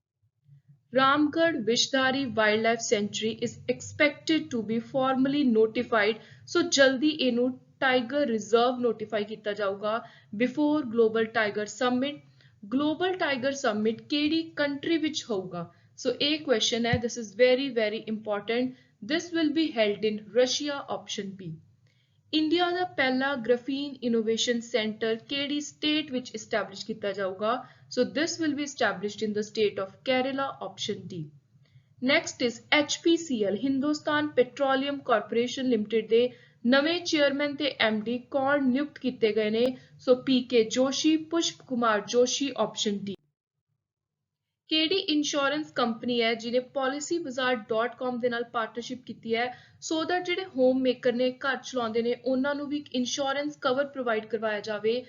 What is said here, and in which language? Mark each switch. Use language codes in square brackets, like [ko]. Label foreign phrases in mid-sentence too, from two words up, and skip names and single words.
[en] Ramgarh Vishdhari Wildlife Sanctuary is expected to be formally notified. [pa] ਸੋ ਜਲਦੀ ਇਹਨੂੰ [en] tiger reserve [pa] ਨੋਟੀਫਾਈ ਕੀਤਾ ਜਾਊਗਾ [en] before Global Tiger Summit. [pa] ਗਲੋਬਲ ਟਾਈਗਰ ਸਮਿਟ ਕਿਹੜੀ ਕੰਟਰੀ ਵਿੱਚ ਹੋਊਗਾ? [en] ਸੋ [pa] ਇਹ ਕੁਐਸਚਨ ਹੈ [en] this is very important. This will be held in Russia option B. [pa] ਇੰਡੀਆ ਦਾ ਪਹਿਲਾ [en] graphene innovation centre [pa] ਕਿਹੜੀ ਸਟੇਟ ਵਿੱਚ ਇਸਟੈਬਲਿਸ਼ ਕੀਤਾ ਜਾਊਗਾ? [en] so this will be established in the state of Kerala option D. next is [pa] HPCL ਹਿੰਦੁਸਤਾਨ ਪੈਟਰੋਲੀਅਮ ਕਾਰਪੋਰੇਸ਼ਨ ਲਿਮਟਿਡ ਦੇ ਨਵੇਂ ਚੇਅਰਮੈਨ ਤੇ MD ਕੌਣ ਨਿਯੁਕਤ ਕੀਤੇ ਗਏ ਨੇ? [en] So PK Joshi, Pushp Kumar Joshi, option D. [pa] ਕਿਹੜੀ [en] insurance company [pa] ਹੈ ਜਿਹਨੇ policybazaar.com ਦੇ ਨਾਲ ਪਾਰਟਨਰਸ਼ਿਪ ਕੀਤੀ ਹੈ [en] so that [pa] ਜਿਹੜੇ [en] home maker [pa] ਨੇ, ਘਰ ਚਲਾਉਂਦੇ ਨੇ, ਉਹਨਾਂ ਨੂੰ ਵੀ ਇੱਕ [en] insurance cover provide [pa] ਕਰਵਾਇਆ ਜਾਵੇ?